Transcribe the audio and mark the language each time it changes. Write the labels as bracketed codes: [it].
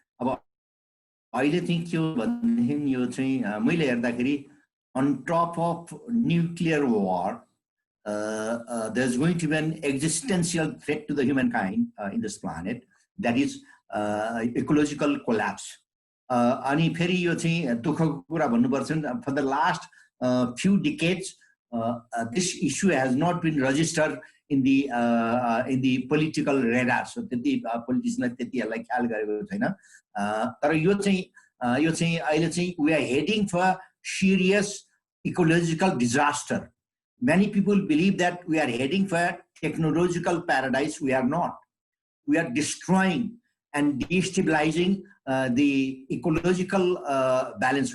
[ne] अब अहिले चाहिँ के हो भनेदेखि यो चाहिँ मैले हेर्दाखेरि [en] on top of nuclear war, there's going to be an existential threat to the humankind in this planet, that is ecological collapse. [ne] अनि फेरि यो चाहिँ दुःखको कुरा भन्नुपर्छ, [en] for the last few decades this issue has not been registered in the political radar. [ne] So त्यति पोलिटिसियनले त्यति यसलाई ख्याल गरेको छैन। तर यो चाहिँ अहिले चाहिँ [en] we are heading for serious ecological disaster. Many people believe that we are heading for technological paradise. We are not. We are destroying and destabilizing the ecological balance.